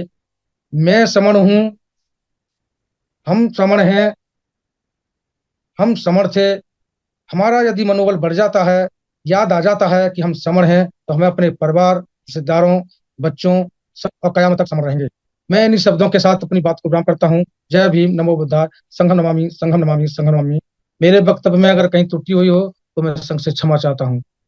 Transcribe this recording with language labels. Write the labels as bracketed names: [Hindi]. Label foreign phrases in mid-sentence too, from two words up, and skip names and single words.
[Hindi] मैं समर हूँ, हम समर हैं, हम समर थे। हमारा यदि मनोबल बढ़ जाता है, याद आ जाता है कि हम समर हैं, तो हमें अपने परिवार, रिश्तेदारों, बच्चों सब और कयामत तक समर रहेंगे। मैं इन शब्दों के साथ अपनी बात को विराम करता हूँ। जय भीम, [Pali] नमो बुद्धाय, संघम नमामि, संघम नमामि, संघम नमामि। [Hindi] मेरे वक्तव्य में अगर कहीं त्रुटि हुई हो तो मैं संघ से क्षमा चाहता हूँ।